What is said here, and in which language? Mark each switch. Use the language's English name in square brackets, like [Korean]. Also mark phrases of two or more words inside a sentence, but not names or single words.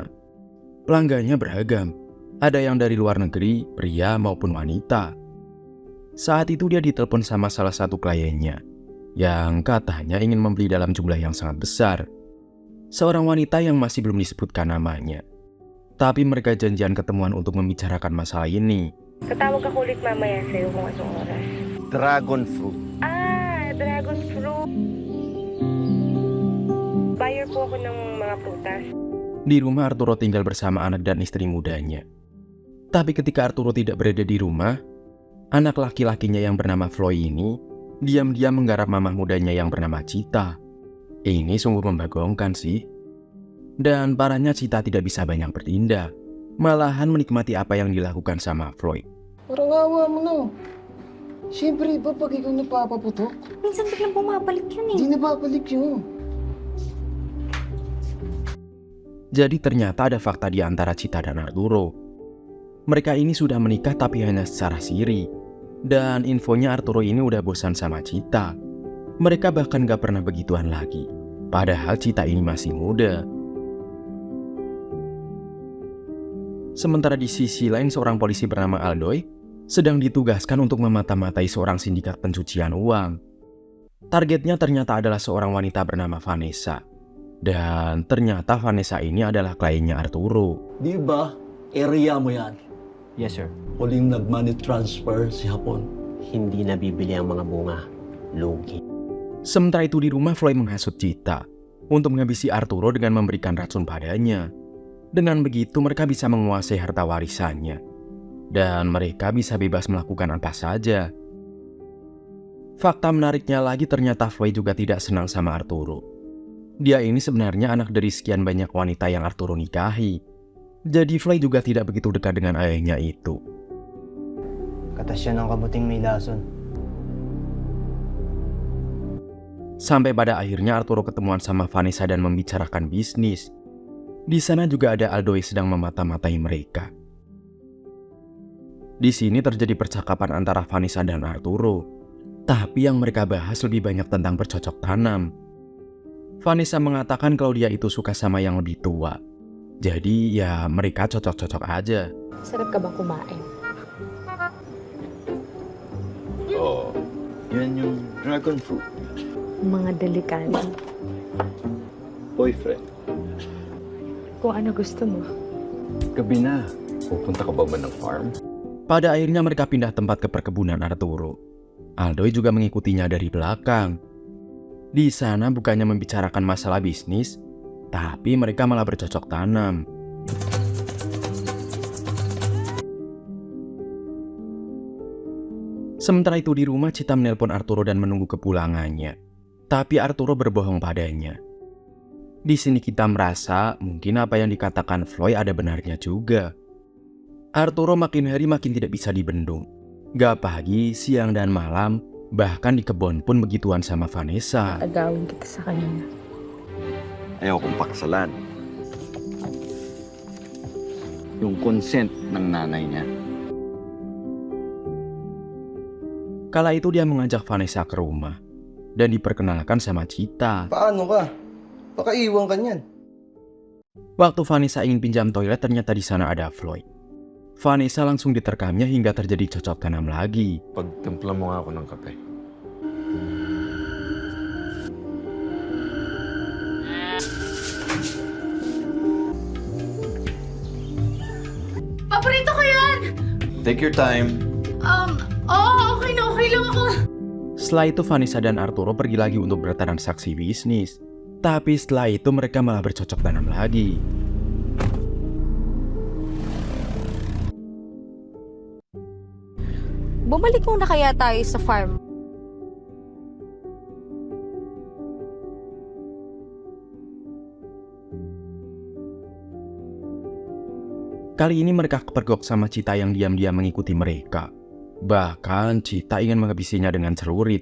[Indonesian] Pelanggannya beragam, ada yang dari luar negeri, pria maupun wanita. Saat itu dia ditelepon sama salah satu kliennya yang katanya ingin membeli dalam jumlah yang sangat besar. Seorang wanita yang masih belum disebutkan namanya. Tapi mereka janjian ketemuan untuk membicarakan masalah ini. [Filipino] Tatawag ako ulit mamaya sa'yo kung anong oras. [English] Dragon fruit. Dragon fruit. [Filipino] Buyer po ako ng mga prutas. [Indonesian] Di rumah Arturo tinggal bersama anak dan istri mudanya. Tapi ketika Arturo tidak berada di rumah, anak laki-lakinya yang bernama Floy ini diam-diam menggarap mamah mudanya yang bernama Cita. Ini sungguh membagongkan sih. Dan parahnya Cita tidak bisa banyak bertindak, malahan menikmati apa yang dilakukan sama Floyd. [Filipino] Parang awa mo na. Siyempre, iba pag ikaw napapaputok, Minsan biglang bumabalik yun eh. hindi na babalik yun. [Indonesian] Jadi ternyata ada fakta di antara Cita dan Arturo. Mereka ini sudah menikah tapi hanya secara siri. Dan infonya Arturo ini udah bosan sama Cita. Mereka bahkan gak pernah begituan lagi. Padahal Cita ini masih muda. Sementara di sisi lain seorang polisi bernama Aldoy sedang ditugaskan untuk memata-matai seorang sindikat pencucian uang. Targetnya ternyata adalah seorang wanita bernama Vanessa. Dan ternyata Vanessa ini adalah kliennya Arturo. [Filipino] Di ba, area mo yan? [English] Yes, sir. [Filipino] Huling nag- [English] money transfer [Filipino] si Hapon. Hindi nabibili ang mga bunga. Lugi. [Indonesian] Sementara itu di rumah Floyd menghasut Cita untuk menghabisi Arturo dengan memberikan racun padanya. Dengan begitu mereka bisa menguasai harta warisannya. Dan mereka bisa bebas melakukan apa saja. Fakta menariknya lagi ternyata Floyd juga tidak senang sama Arturo. Dia ini sebenarnya anak dari sekian banyak wanita yang Arturo nikahi. Jadi Floyd juga tidak begitu dekat dengan ayahnya itu. [Filipino] Katas siya ng kabuting may lason. [Indonesian] Sampai pada akhirnya Arturo ketemuan sama Vanessa dan membicarakan bisnis. Di sana juga ada Aldoy sedang memata-matai mereka. Di sini terjadi percakapan antara Vanessa dan Arturo. Tapi yang mereka bahas lebih banyak tentang bercocok tanam. Vanessa mengatakan kalau dia itu suka sama yang lebih tua. Jadi ya mereka cocok-cocok aja. [Filipino] Sarap ka bang kumain? Oh, yan yung [English] dragon fruit. [Filipino] Mga delikado. Boyfriend. Kung ano gusto mo. Gabi na. Pupunta ka ba ng farm? [Indonesian] Pada akhirnya mereka pindah tempat ke perkebunan Arturo. Aldoy juga mengikutinya dari belakang. Di sana bukannya membicarakan masalah bisnis, tapi mereka malah bercocok tanam. Sementara itu di rumah Cita menelpon Arturo dan menunggu kepulangannya. Tapi Arturo berbohong padanya. Di sini kita merasa mungkin apa yang dikatakan Floyd ada benarnya juga. Arturo makin hari makin tidak bisa dibendung. Gak pagi, siang, dan malam, bahkan di kebun pun begituan sama Vanessa. [Filipino] Agawin kita sa kanya. Ayaw kong paksalan. Yung consent ng nanay niya. [Indonesian] Kala itu dia mengajak Vanessa ke rumah dan diperkenalkan sama Cita. [Filipino] Paano ka? Baka iwan ka niyan. [Indonesian] Waktu Vanessa ingin pinjam toilet, ternyata di sana ada Floyd. Vanessa langsung diterkamnya hingga terjadi cocok tanam lagi. [Filipino] Pagtimpla mo nga ako ng kape. Paborito ko yan! [English] Take your time. [Filipino] Okay lang ako. [Indonesian] Setelah itu Vanessa dan Arturo pergi lagi untuk bertransaksi bisnis. Tapi setelah itu mereka malah bercocok tanam lagi. [Filipino] Bumalik muna kaya tayo sa farm. [Indonesian] Kali ini mereka kepergok sama Cita yang diam-diam mengikuti mereka. Bahkan Cita ingin menghabisinya dengan celurit.